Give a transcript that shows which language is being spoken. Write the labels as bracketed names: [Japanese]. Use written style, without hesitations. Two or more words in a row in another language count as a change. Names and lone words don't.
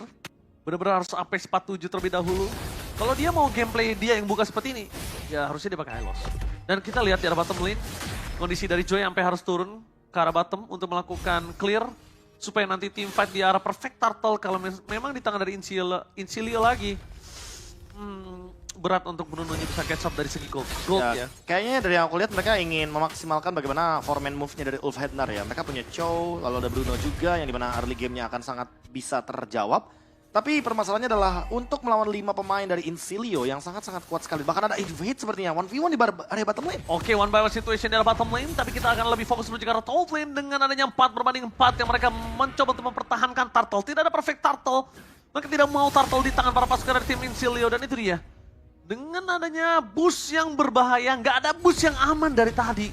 [Indonesian] Benar-benar harus Apex 47 terlebih dahulu. Kalau dia mau gameplay dia yang buka seperti ini, ya harusnya dia pakai High Loss. Dan kita lihat di arah [English] bottom lane, [Indonesian] kondisi dari Joy sampai harus turun ke arah bottom untuk melakukan clear. Supaya nanti [English] team fight [Indonesian] di arah Perfect Turtle kalau memang di tangan dari Incilio lagi. Berat untuk Bruno-nya bisa [English] catch up [Indonesian] dari segi gold ya. Kayaknya dari yang aku lihat mereka ingin memaksimalkan bagaimana [English] foreman move- [Indonesian] nya dari Ulf Hednar ya. Mereka punya Chow, lalu ada Bruno juga yang dimana [English] early game- [Indonesian] nya akan sangat bisa terjawab. Tapi permasalahannya adalah untuk melawan 5 pemain dari Incilio yang sangat-sangat kuat sekali. Bahkan ada Invade sepertinya, 1v1 di area [English] bottom lane. [Indonesian] Oke, [English] one by one situation [Indonesian] di arah [English] bottom lane, [Indonesian] tapi kita akan lebih fokus menuju ke arah [English] top lane [Indonesian] dengan adanya 4-4 yang mereka mencoba untuk mempertahankan Turtle. Tidak ada perfect Turtle, mereka tidak mau Turtle di tangan para pasukan dari tim Incilio, dan itu dia. Dengan adanya boost yang berbahaya, nggak ada boost yang aman dari tadi.